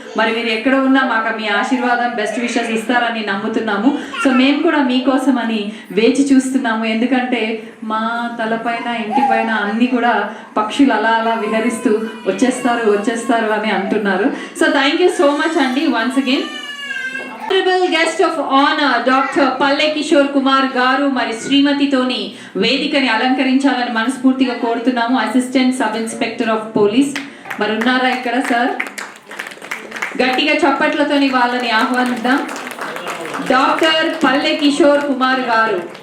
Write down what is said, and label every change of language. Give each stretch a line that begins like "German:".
Telugu: మరి మీరు ఎక్కడ ఉన్నా మాకు మీ ఆశీర్వాదం బెస్ట్ విషెస్ ఇస్తారని నమ్ముతున్నాము. సో మేము కూడా మీకోసం అని వేచి చూస్తున్నాము. ఎందుకంటే మా తలపైన ఇంటిపైన అన్నీ కూడా పక్షులు అలా అలా విహరిస్తూ వచ్చేస్తారు అని అంటున్నారు.
English: So thank you so much అండి once again. Honorable guest of honor Dr.
Telugu: Palle Kishore Kumar గారు మరి శ్రీమతితోని వేదికని అలంకరించాలని మనస్ఫూర్తిగా కోరుతున్నాము.
English: assistant sub inspector of police
Telugu: మరి ఉన్నారా ఇక్కడ
English: Sir?
Telugu: గట్టిగా చప్పట్లతోని వాళ్ళని ఆహ్వానిద్దాం. డాక్టర్ పల్లె కిషోర్ కుమార్ గారు.